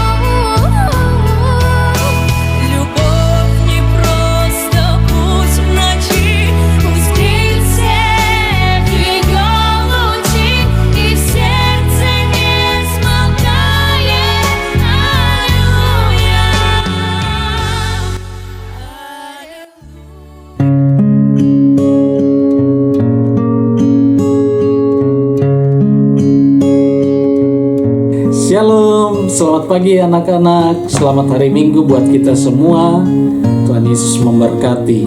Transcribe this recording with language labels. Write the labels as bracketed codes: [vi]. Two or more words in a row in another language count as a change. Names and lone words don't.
[ru] Любовь не просто путь в ночи, узри свет ее лучи, и в сердце не смолкает аллилуйя. [id] Shalom, selamat pagi anak-anak. Selamat hari Minggu buat kita semua. Tuhan Yesus memberkati.